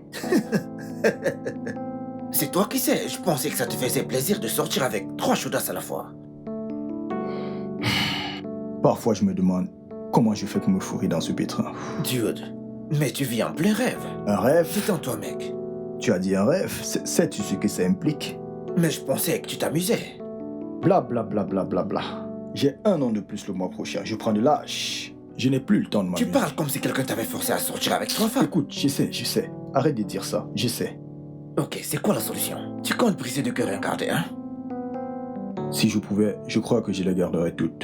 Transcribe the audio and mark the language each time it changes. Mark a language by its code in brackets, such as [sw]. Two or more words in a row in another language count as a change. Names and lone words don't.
[fr] C'est toi qui sais, je pensais que ça te faisait plaisir de sortir avec 3 chaudasses à la fois. Parfois, je me demande comment je fais pour me fourrer dans ce pétrin. Dude, mais tu vis en plein rêve! Un rêve? Détends-toi, mec! Tu as dit un rêve? Sais-tu ce que ça implique? Mais je pensais que tu t'amusais! Bla bla bla bla bla bla. J'ai 1 an de plus le mois prochain. Je prends de l'âge. Je n'ai plus le temps de Tu m'amuser. parles comme si quelqu'un t'avait forcé à sortir avec 3 femmes. Écoute, je sais. Arrête de dire ça, je sais. Ok, c'est quoi la solution? Tu comptes briser de cœur et un garder, hein? Si je pouvais, je crois que je les garderais toutes.